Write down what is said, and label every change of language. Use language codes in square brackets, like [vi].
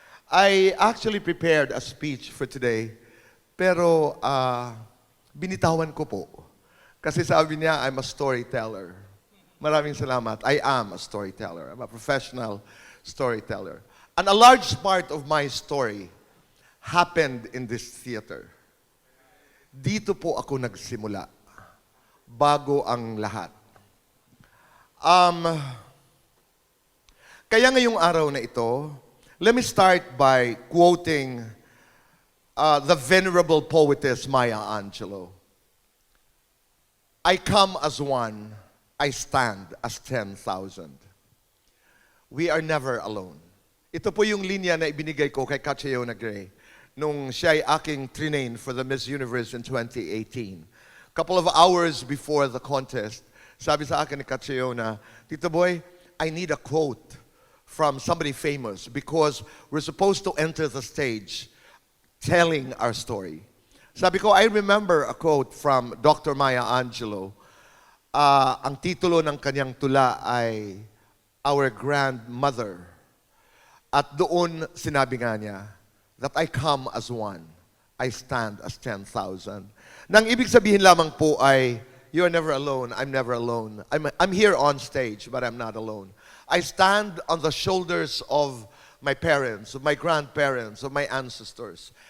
[en] I actually prepared a speech for today, [tl] pero binitawan ko po. Kasi sabi niya, [en] I'm a storyteller. [tl] Maraming salamat. [en] I am a storyteller. I'm a professional storyteller. And a large part of my story happened in this theater. [tl] Dito po ako nagsimula, bago ang lahat. Kaya ngayong araw na ito, [en] let me start by quoting the venerable poetess Maya Angelou. I come as one, I stand as 10,000. We are never alone. [tl] Ito po yung linya na ibinigay ko kay Catriona Gray nung siya ay aking trinain [en] for the Miss Universe in 2018. Couple of hours before the contest, [tl] sabi sa akin ni Catriona, [en] Tito Boy, I need a quote from somebody famous because we're supposed to enter the stage telling our story. [tl] Sabi ko, [en] I remember a quote from Dr. Maya Angelou. [tl] Ang titulo ng kanyang tula ay Our Grandmother. At doon sinabi nga niya [en] that I come as one, I stand as 10,000. [tl] Nang ibig sabihin lamang po ay [en] you are never alone, I'm never alone. I'm here on stage, but I'm not alone. I stand on the shoulders of my parents, of my grandparents, of my ancestors.